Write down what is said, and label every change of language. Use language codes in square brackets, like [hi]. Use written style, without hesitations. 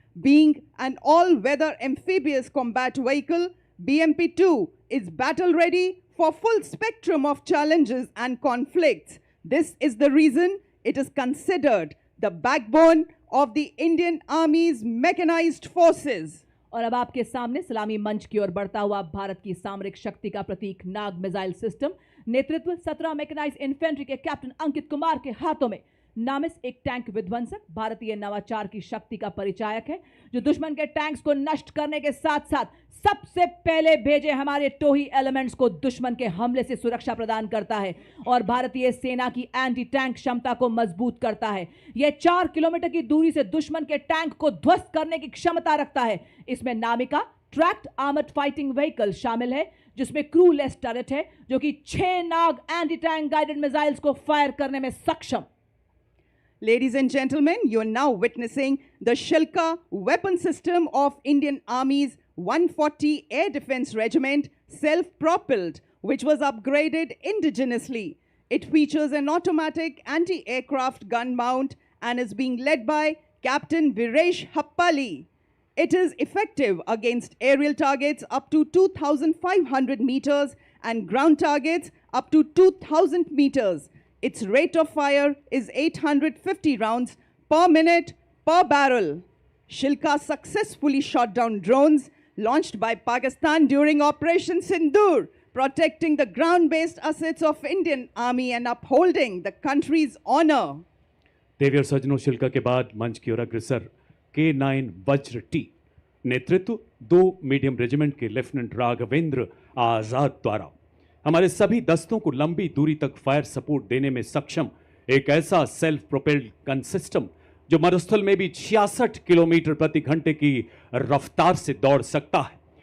[en] Being an all-weather amphibious combat vehicle, BMP-2 is battle-ready for full spectrum of challenges and conflicts. This is the reason it is considered the backbone of the Indian Army's mechanized forces. [hi] और अब आपके सामने सलामी मंच की ओर बढ़ता हुआ भारत की सामरिक शक्ति का प्रतीक नाग मिसाइल सिस्टम, नेतृत्व 17 मैकेनाइज्ड इन्फेंट्री के कैप्टन अंकित कुमार के हाथों में। नामिस एक टैंक विध्वंसक भारतीय नवाचार की शक्ति का परिचायक है, जो दुश्मन के टैंक्स को नष्ट करने के साथ साथ सबसे पहले भेजे हमारे टोही एलिमेंट्स को दुश्मन के हमले से सुरक्षा प्रदान करता है और भारतीय सेना की एंटी टैंक क्षमता को मजबूत करता है। यह 4 किलोमीटर की दूरी से दुश्मन के टैंक को ध्वस्त करने की क्षमता रखता है। इसमें नामिका ट्रैक्ड आर्मर्ड फाइटिंग व्हीकल शामिल है, जिसमें क्रू लेस टर्रेट है, जो कि 6 नाग एंटी टैंक गाइडेड मिसाइल्स को फायर करने में सक्षम। [en] Ladies and gentlemen, you are now witnessing the Shilka weapon system of Indian Army's 140 Air Defense Regiment, self-propelled, which was upgraded indigenously. It features an automatic anti-aircraft gun mount and is being led by Captain Viresh Happali. It is effective against aerial targets up to 2,500 meters and ground targets up to 2,000 meters. Its rate of fire is 850 rounds per minute per barrel. Shilka successfully shot down drones launched by Pakistan during Operation Sindoor, protecting the ground-based assets of Indian Army and upholding the country's honor. [hi] देवी और सज्जनों, शिल्का के बाद मंच की ओर अग्रसर K9 वज्र T, नेतृत्व 2 medium regiment के लेफ्टिनेंट राघवेंद्र आजाद द्वारा हमारे सभी दस्तों को लंबी दूरी तक फायर सपोर्ट देने में सक्षम एक ऐसा सेल्फ प्रोपेल्ड गन सिस्टम जो मरुस्थल में भी 66 किलोमीटर प्रति घंटे की रफ्तार से दौड़ सकता है।